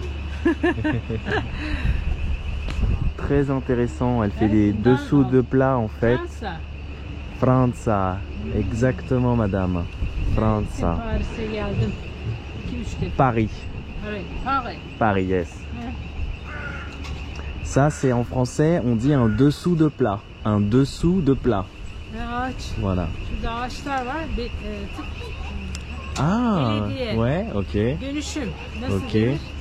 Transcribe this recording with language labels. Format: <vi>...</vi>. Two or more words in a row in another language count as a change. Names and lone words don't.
<fr>Très intéressant, elle fait des dessous de plats en fait.</fr> <tr>Fransa.</tr> <fr>Fransa, exactement madame. Fransa. Paris'e geldim. 2-3 defa. Paris. Evet, Paris.</fr> <en>Paris, yes.</en> <fr>Ça c'est en français, on dit un dessous de plat. Un dessous de plat.</fr> <tr>Ve ağaç.</tr> <fr>Voilà.</fr> <tr>Şurada ağaçlar var. Tık</tr> <fr>Ah,</fr> <tr>Belediye.</tr> <fr>ouais, ok.</fr> <tr>dönüşüm. Nasıl</tr> <fr>Ok.</fr> <tr>denir?</tr>